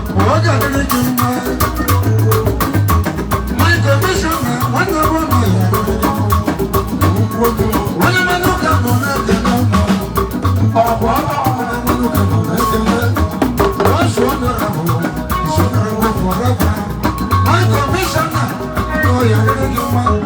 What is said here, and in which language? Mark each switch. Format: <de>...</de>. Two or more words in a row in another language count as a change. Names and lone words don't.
<ig>Ọ ga-adịrị gị mma.</ig> <en>My commissioner,</en> <ig>nwanne m nwe m ya adịrị gị mma. Nwanne m nwoke nọ na-ekele mma. Ọ bụ ọrụ ọrụ nwanne m nwoke nọ na-ekele. Ọ sụ ọnụ ahụ, sụ ọnụ ahụ forever.</ig> <en>My commissioner,</en> <ig>ọ ya adịrị gị mma.</ig>